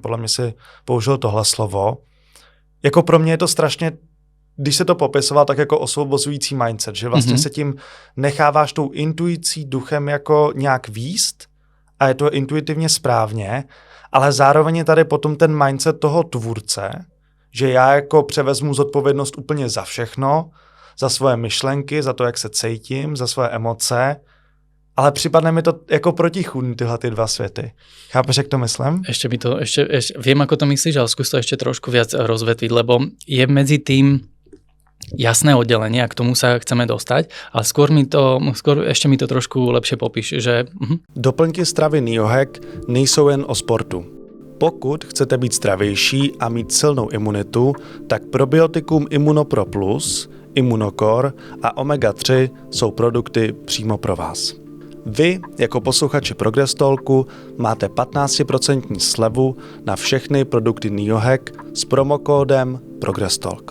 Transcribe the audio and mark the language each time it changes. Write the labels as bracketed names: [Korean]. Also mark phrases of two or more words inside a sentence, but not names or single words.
[Czech] Podle mě si použil tohle slovo. Jako pro mě je to strašně, když se to popisoval, tak jako osvobozující mindset, že vlastně se tím necháváš tou intuicí duchem jako nějak vést a je to intuitivně správně, ale zároveň je tady potom ten mindset toho tvůrce, že já jako převezmu zodpovědnost úplně za všechno, za svoje myšlenky, za to, jak se cítím, za svoje emoce, ale připadne mi to jako protichůdný tyhle ty dva světy. Chápeš, jak to myslím? [Slovak] Ešte viem, ako to myslíš, ale skús to ešte trošku viac rozvetviť, lebo je medzi tým jasné oddelenie a k tomu sa chceme dostať, ale skôr ešte mi to trošku lepšie popíš, že... [Czech] Doplňky stravy Neohack nejsou jen o sportu. Pokud chcete být zdravější a mít silnou imunitu, tak probiotikum Immunopro Plus, Immunocore a Omega-3 jsou produkty přímo pro vás. Vy, jako posluchači Progress Talku, máte 15% slevu na všechny produkty Neohack s promokódem Progress Talk.